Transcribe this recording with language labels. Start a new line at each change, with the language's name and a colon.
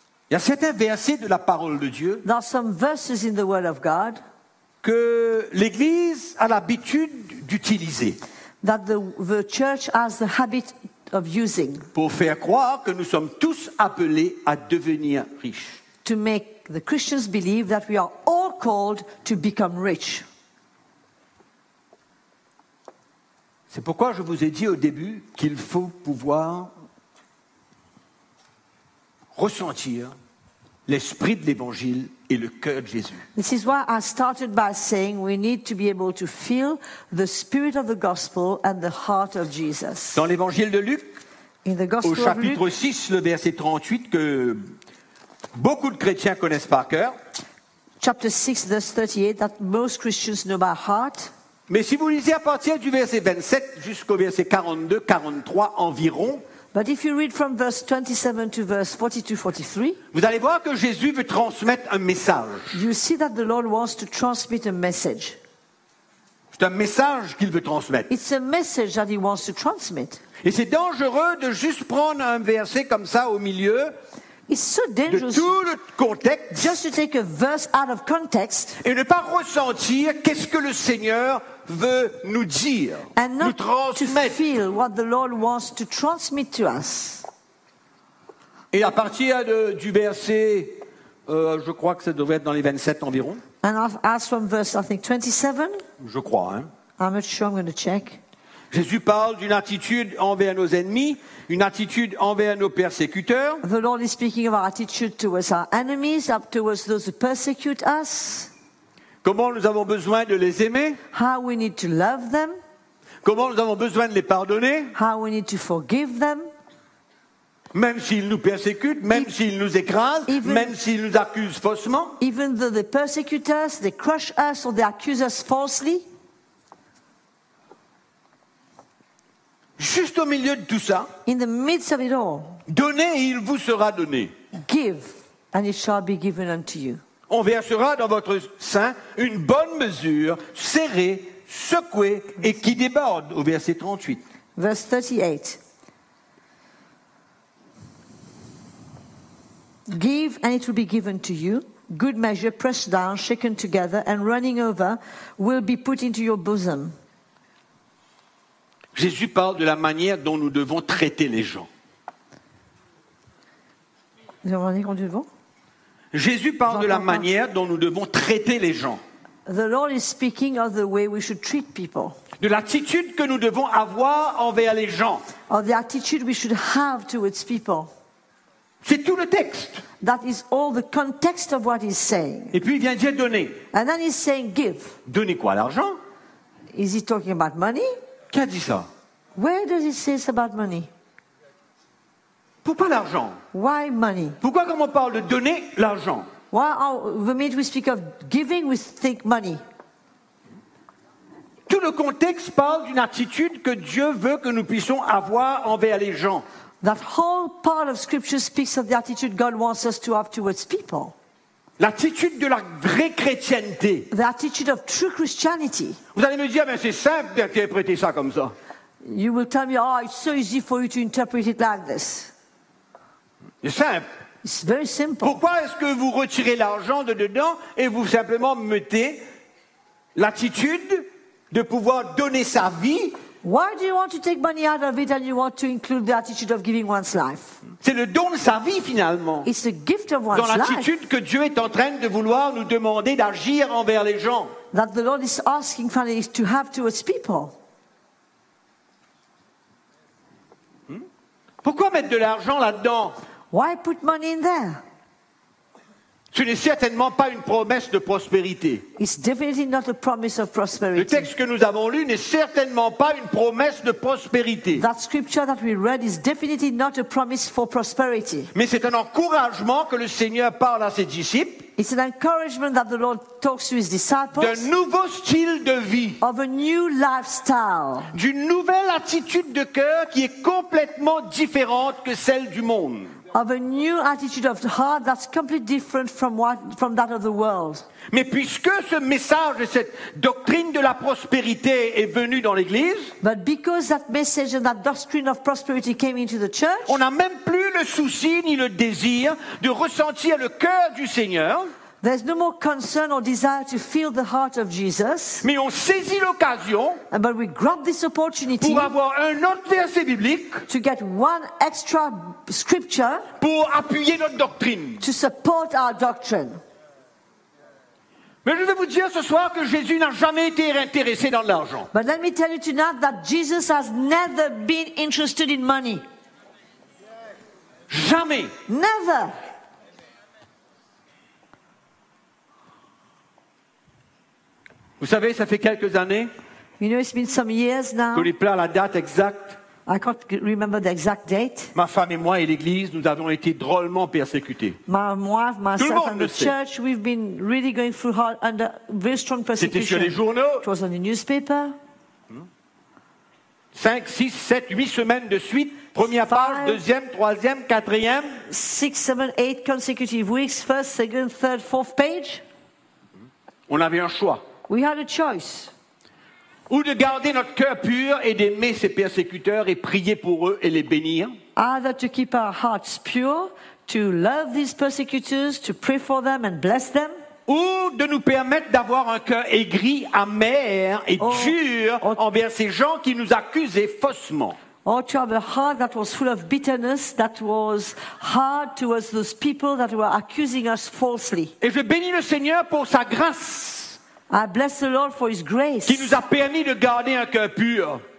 French: Il y a certains versets de la parole de Dieu.
English: There are some verses in the Word of God.
French: Que l'Église a l'habitude d'utiliser.
English: That the church has the habit of using.
French: Pour faire croire que nous sommes tous appelés à devenir riches.
English: To make the Christians believe that we are all called to become rich.
French: C'est pourquoi je vous ai dit au début qu'il faut pouvoir ressentir l'esprit de l'Évangile. Et le cœur de Jésus.
English: This is why I started by saying we need to be able to feel the spirit of the gospel and the heart of Jesus.
French: Dans l'évangile de Luc,
English: in the gospel
French: au chapitre
English: of Luke,
French: 6, le verset 38, que beaucoup de chrétiens connaissent par cœur.
English: Chapter 6, verse 38, that most Christians know by heart.
French: Mais si vous lisez à partir du verset 27 jusqu'au verset 42, 43 environ,
English: but if you read from verse 27 to verse 42, 43,
French: vous allez voir que Jésus veut transmettre un message.
English: You see that the Lord wants to transmit a message.
French: C'est un message qu'il veut transmettre.
English: It's a message that he wants to transmit.
French: Et c'est dangereux de juste prendre un verset comme ça au milieu.
English: It's so dangerous.
French: De tout le contexte.
English: Just to take a verse out of context.
French: Et ne pas ressentir qu'est-ce que le Seigneur veut nous dire,
English: and not
French: nous transmettre.
English: To feel what the Lord wants to transmit to us.
French: Et à partir du verset, je crois que ça devrait être dans les 27 environ.
English: And as from verse, I think 27.
French: Je crois. Hein.
English: I'm not sure. I'm going to check.
French: Jésus parle d'une attitude envers nos ennemis, une attitude envers nos persécuteurs.
English: The Lord is speaking of our attitude towards our enemies, up towards those who persecute us.
French: Comment nous avons besoin de les aimer?
English: How we need to love them.
French: Comment nous avons besoin de les pardonner?
English: How we need to forgive them.
French: Même s'ils nous persécutent, même s'ils nous écrasent, même s'ils nous accusent faussement.
English: Even though they persecute us, they crush us, or they accuse us falsely.
French: Juste au milieu de tout ça.
English: In the midst of it all.
French: Donnez et il vous sera donné.
English: Give and it shall be given unto you.
French: On versera dans votre sein une bonne mesure, serrée, secouée et qui déborde, au verset 38.
English: Verse 38. Give and it will be given to you. Good measure, pressed down, shaken together and running over will be put into your bosom.
French: Jésus parle de la manière dont nous devons traiter les gens. Vous avez dit qu'on devait? Jésus parle de la manière dont nous devons traiter les gens.
English: The Lord is speaking of the way we should treat people.
French: De l'attitude que nous devons avoir envers les gens.
English: Of the attitude we should have towards people.
French: C'est tout le texte.
English: That is all the context of what he's saying.
French: Et puis il vient dire donner.
English: And then he's saying give.
French: Donner quoi, l'argent?
English: Is he talking about money?
French: Qui a dit ça?
English: Where does it say it's about money?
French: Pourquoi l'argent?
English: Why money?
French: Pourquoi quand on parle de donner l'argent?
English: Why the minute we speak of giving, we think money.
French: Tout le contexte parle d'une attitude que Dieu veut que nous puissions avoir envers les gens.
English: That whole part of Scripture speaks of the attitude God wants us to have towards people.
French: L'attitude de la vraie chrétienté.
English: The attitude of true Christianity.
French: Vous allez me dire, mais c'est simple d'interpréter ça comme ça.
English: You will tell me, oh, it's so easy for you to interpret it like this.
French: C'est simple.
English: It's very simple.
French: Pourquoi est-ce que vous retirez l'argent de dedans et vous simplement mettez l'attitude de pouvoir donner sa vie?
English: Why do you want to take money out of it and you want to include the attitude of giving one's life?
French: C'est le don de sa vie finalement.
English: It's the gift of one's life.
French: Dans l'attitude que Dieu est en train de vouloir nous demander d'agir envers les gens.
English: That the Lord is asking for us to have towards people.
French: Pourquoi mettre de l'argent là-dedans?
English: Why put money in there?
French: Ce n'est certainement pas une promesse de prospérité.
English: It's definitely not a promise of prosperity.
French: Le texte que nous avons lu n'est certainement pas une promesse de prospérité.
English: That scripture that we read is definitely not a promise for prosperity.
French: Mais c'est un encouragement que le Seigneur parle à ses disciples.
English: It's an encouragement that the Lord talks to his disciples.
French: D'un nouveau style de vie.
English: Of a new lifestyle.
French: D'une nouvelle attitude de cœur qui est complètement différente que celle du monde.
English: Of a new attitude of heart that's completely different from that of the world.
French: Mais puisque ce message et cette doctrine de la prospérité est venu dans l'église,
English: but because that message and that doctrine of prosperity came into the church,
French: on n'a même plus le souci ni le désir de ressentir le cœur du Seigneur.
English: There's no more concern or desire to feel the heart of Jesus.
French: Mais on saisit l'occasion.
English: But we grab this opportunity.
French: Pour avoir un autre verset biblique.
English: To get one extra scripture.
French: Pour appuyer notre doctrine.
English: To support our doctrine.
French: Mais je vais vous dire ce soir que Jésus n'a jamais été intéressé dans l'argent.
English: But let me tell you tonight that Jesus has never been interested in money.
French: Jamais.
English: Never.
French: Vous savez, ça fait quelques années,
English: you know, it's been some years now,
French: que les plats, la date exacte,
English: I can't remember the exact date.
French: Ma femme et moi et l'église, nous avons été drôlement persécutés.
English: Myself and the church, we've been really going through hard, under very strong persecution.
French: C'était sur les journaux.
English: It was on the newspaper.
French: 5, 6, 7, 8 semaines de suite, première page, deuxième, troisième, quatrième.
English: 6, 7, 8 consecutive weeks, first, second, third, fourth page.
French: On avait un choix.
English: We had a choice.
French: Ou de garder notre cœur pur et d'aimer ses persécuteurs et prier pour eux et les bénir.
English: Either to keep our hearts pure, to love these persecutors, to pray for them and bless them.
French: Ou de nous permettre d'avoir un cœur aigri, amer et dur envers ces gens qui nous accusaient faussement.
English: Or to have a heart that was full of bitterness, that was hard towards those people that were accusing us falsely.
French: Et je bénis le Seigneur pour sa grâce.
English: I bless the Lord for his grace.
French: Qui nous a permis de garder un cœur pur.